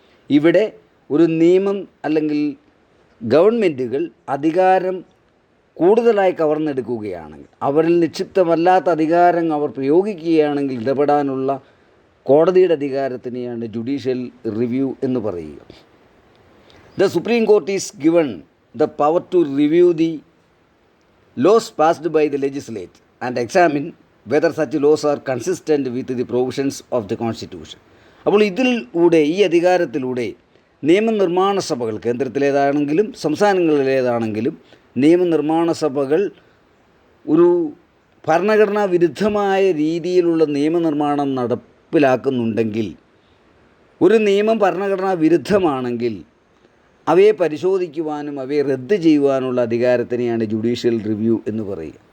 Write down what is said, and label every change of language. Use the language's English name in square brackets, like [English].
[Malayalam] ഇവിടെ ഒരു നിയമം അല്ലെങ്കിൽ ഗവൺമെൻറ്റുകൾ അധികാരം കൂടുതലായി കവർന്നെടുക്കുകയാണെങ്കിൽ, അവരിൽ നിക്ഷിപ്തമല്ലാത്ത അധികാരം അവർ പ്രയോഗിക്കുകയാണെങ്കിൽ ഇടപെടാനുള്ള കോടതിയുടെ അധികാരത്തിനെയാണ് ജുഡീഷ്യൽ റിവ്യൂ എന്ന് പറയുക. [English] The Supreme Court is given the power to review the laws passed by the legislature and examine whether such laws are consistent with the provisions of the Constitution. [Malayalam] അപ്പോൾ ഇതിലൂടെ, ഈ അധികാരത്തിലൂടെ നിയമനിർമ്മാണ സഭകൾ, കേന്ദ്രത്തിലേതാണെങ്കിലും സംസ്ഥാനങ്ങളിലേതാണെങ്കിലും നിയമനിർമ്മാണ സഭകൾ ഒരു ഭരണഘടനാ വിരുദ്ധമായ രീതിയിലുള്ള നിയമനിർമ്മാണം നടപ്പിലാക്കുന്നുണ്ടെങ്കിൽ, ഒരു നിയമം ഭരണഘടനാ വിരുദ്ധമാണെങ്കിൽ അവയെ പരിശോധിക്കുവാനും അവയെ റദ്ദ് ചെയ്യുവാനുള്ള അധികാരത്തിനെയാണ് ജുഡീഷ്യൽ റിവ്യൂ എന്ന് പറയുക.